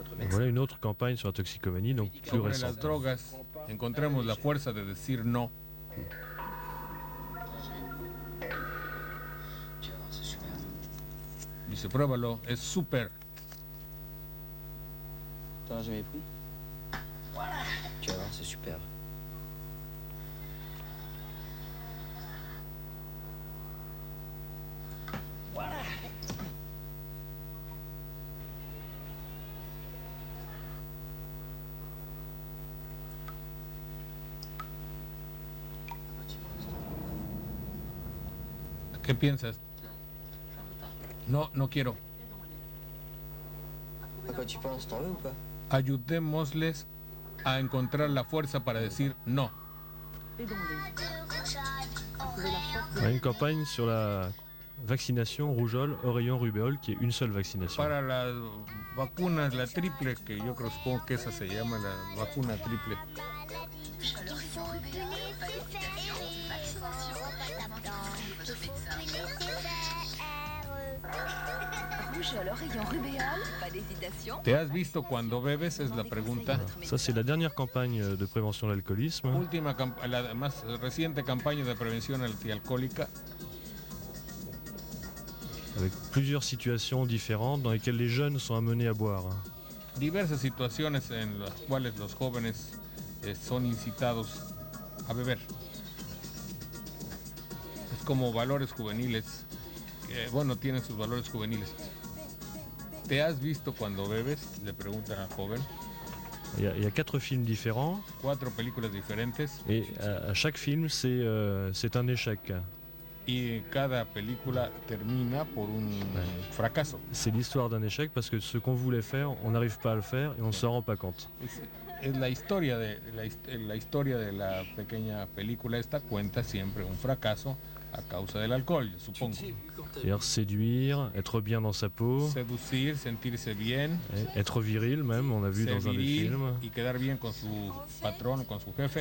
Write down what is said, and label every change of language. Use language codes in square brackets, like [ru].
[fr] Voilà une autre campagne sur la toxicomanie, donc plus [es] Sobre [fr] récente. [es] las drogas, encontremos la fuerza de decir no. Dice, pruébalo, es súper. [fr] T'en as jamais pris? Tu vas voir, c'est super. [es] ¿Qué piensas? No, no quiero. [fr] À quoi tu penses? T'en veux ou pas? [es] Ayudémosles a encontrar la fuerza para decir no. [fr] On a une campagne sur la vaccination rougeole, oreillon, rubéole, qui est une seule vaccination. [es] Para las vacunas, la triple, que yo creo, supongo que esa se llama la vacuna triple. [fr] Rougeole, oreillon, rubéole, pas d'hésitation. [es] ¿Te has visto cuando bebes? Es la pregunta. [fr] Ça, c'est la dernière campagne de prévention de l'alcoolisme. [es] La más reciente campaña de prevención antialcohólica. [fr] Avec plusieurs situations différentes dans lesquelles les jeunes sont amenés à boire. [es] Diversas situaciones en las cuales los jóvenes son incitados a beber. Es como valores juveniles. Bueno, tienen sus valores juveniles. ¿Te has visto cuando bebes? Le preguntan al joven. [fr] Il y a 4 films différents. [es] 4 películas diferentes. [fr] Et à chaque film, c'est un échec. [es] Y cada película termina por un fracaso. [fr] C'est l'histoire d'un échec parce que ce qu'on voulait faire, on n'arrive pas à le faire et on ne s'en rend pas compte. [es] Es la historia de la pequeña película esta cuenta siempre un fracaso a causa del alcohol, yo supongo. [fr] C'est-à-dire séduire, être bien dans sa peau, [es] Seducir, sentirse bien, [fr] être viril même, on a vu [es] ser [fr] dans un des [es] viril [fr] films. [es] y quedar bien con su patrón, con su jefe,